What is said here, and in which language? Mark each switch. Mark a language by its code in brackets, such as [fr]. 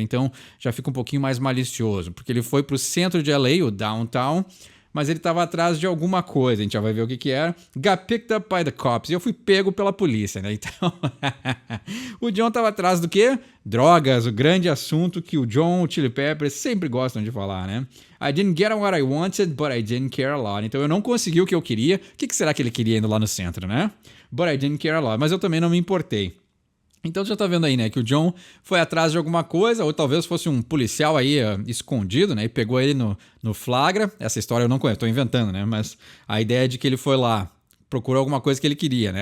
[pt] Então já fica um pouquinho mais malicioso, porque ele foi pro centro de LA, o downtown, mas ele estava atrás de alguma coisa, a gente já vai ver o que era. [en] Got picked up by the cops. [pt] E eu fui pego pela polícia, né? Então, o John estava atrás do quê? Drogas, o grande assunto que o John, o Chili Peppers sempre gostam de falar, né? [en] I didn't get what I wanted, but I didn't care a lot. [pt] Então eu não consegui o que eu queria. O que será que ele queria indo lá no centro, né? [en] But I didn't care a lot. [pt] Mas eu também não me importei. Então você já tá vendo aí, né, que o John foi atrás de alguma coisa, ou talvez fosse um policial aí escondido, né, e pegou ele no flagra. Essa história eu não conheço, tô inventando, né, mas a ideia é de que ele foi lá, procurou alguma coisa que ele queria, né.